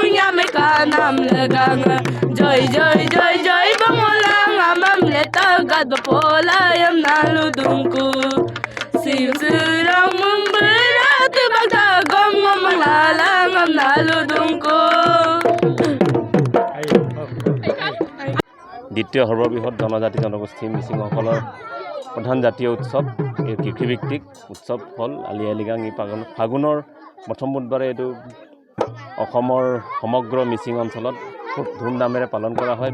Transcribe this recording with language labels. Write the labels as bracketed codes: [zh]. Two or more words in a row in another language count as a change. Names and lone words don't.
[mrg] yame kanam lagang joy joy joy joy bangulang amam letagad bapolayam naludungku sirang memberat bagdagong mamalalang am naludungku [as] দ্বিতীয় সৰ্ববৃহৎ জনজাতি জনগোষ্ঠী মিচিংসকলৰ প্ৰধান জাতীয় উৎসৱ এই কৃষিভিত্তিক উৎসৱ হ'ল আলি আই লৃগাং। এই ফাগুনৰ প্ৰথম বুধবাৰে এইটো অসমৰ সমগ্ৰ মিচিং অঞ্চলত খুব ধুমধামেৰে পালন কৰা হয়।